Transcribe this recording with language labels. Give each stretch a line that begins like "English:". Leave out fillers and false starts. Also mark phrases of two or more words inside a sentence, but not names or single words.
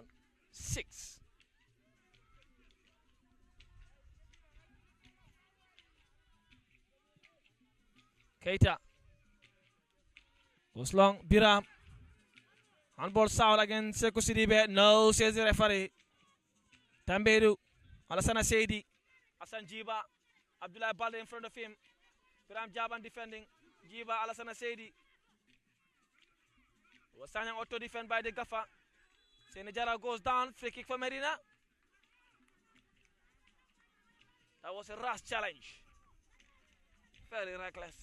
English: 6. Keita goes long. Biram. Handball foul against Sekou Sidibe. No, says the referee. Tambedu. Alassane Sedi. Hassan Jiba. Abdullah Balde in front of him. Biram Jaban defending. Jiba, Alassane Sedi. Was standing auto defend by the gaffer. Senejara goes down. Free kick for Medina. That was a rash challenge. Very reckless.